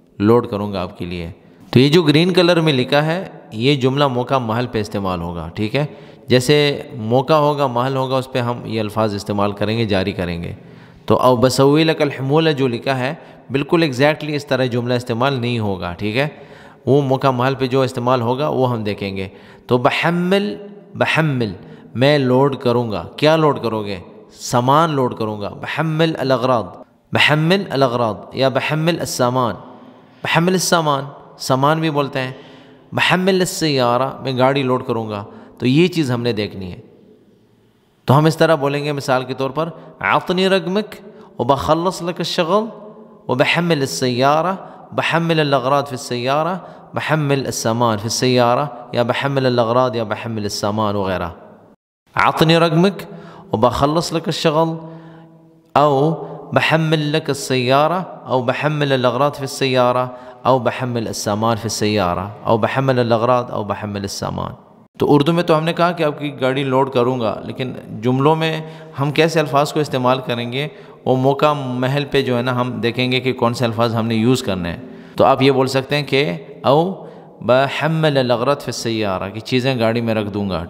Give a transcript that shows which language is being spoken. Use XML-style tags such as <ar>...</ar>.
<ur>Load کروں گا آپ کے لیے۔ تو یہ جو گرین کلر میں لکھا ہے یہ جملہ موقع محل پہ استعمال ہوگا، ٹھیک ہے، جیسے موقع ہوگا محل ہوگا اس پہ ہم یہ الفاظ استعمال کریں گے، جاری کریں گے۔ تو</ur> <ar>او بسوی لک الحمولہ</ar> <ur>جو لکھا ہے بالکل ایگزیکٹلی اس طرح جملہ استعمال نہیں ہوگا، ٹھیک ہے، وہ موقع محل پہ جو استعمال ہوگا وہ ہم دیکھیں گے۔ تو</ur> <ar>بحمل، بحمل،</ar> <ur>میں لوڈ کروں گا. کیا لوڈ کرو گے؟ سامان لوڈ کروں گا.</ur> <ar>بحمل الاغراض، بحمل الاغراض یا بحمل السامان. بحمل السامان</ar> <ur>سامان بھی بولتے ہیں.</ur> <ar>بحمل السیارہ</ar> <ur>میں گاڑی لوڈ کروں گا. تو یہ چیز ہم نے دیکھنی ہے. تو ہم اس طرح بولیں گے مثال کے طور پر</ur> <ar>اعطنی رقمک وبخلص لك الشغل وبحمل السيارة بحمل الأغراض في السيارة بحمل السامان في السيارة یا بحمل الأغراض یا بحمل السامان وغیرہ. اعطنی رقمک وبخلص لك الشغل او بحمل لك السيارة او بحمل الأغراض في السيارة او بحمل السامان في السيارة او بحمل الأغراض او بحمل السامان.</ar> <ur>تو اردو میں تو ہم نے کہا کہ آپ کی گاڑی لوڈ کروں گا، لیکن جملوں میں ہم کیسے الفاظ کو استعمال کریں گے وہ موقع محل پہ جو ہے نا ہم دیکھیں گے کہ کون سے الفاظ ہم نے یوز کرنے ہیں. تو آپ یہ بول سکتے ہیں کہ</ur> <ar>او بحمل الاغراض فی السیارہ</ar> <ur>کی چیزیں گاڑی میں رکھ دوں گا.</ur>